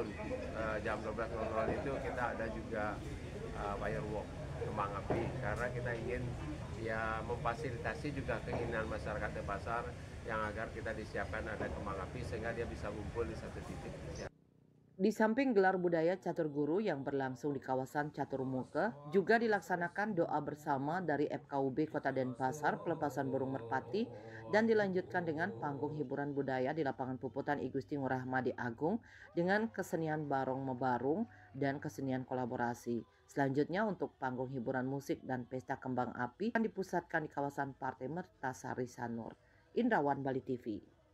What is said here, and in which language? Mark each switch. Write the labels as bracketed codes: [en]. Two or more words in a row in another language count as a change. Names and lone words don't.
[id] Jam 12.00 itu kita ada juga firework, kembang api, karena kita ingin memfasilitasi juga keinginan masyarakat Denpasar yang agar kita disiapkan ada kembang api sehingga dia bisa kumpul di satu titik. Di samping gelar budaya catur guru yang berlangsung di kawasan Catur Muka, juga dilaksanakan doa bersama dari FKUB Kota Denpasar pelepasan burung merpati dan dilanjutkan dengan panggung hiburan budaya di lapangan Puputan I Gusti Ngurah Madi Agung dengan kesenian barong mebarung dan kesenian kolaborasi. Selanjutnya untuk panggung hiburan musik dan pesta kembang api akan dipusatkan di kawasan Pantai Mertasari Sanur. Indrawan, Bali TV.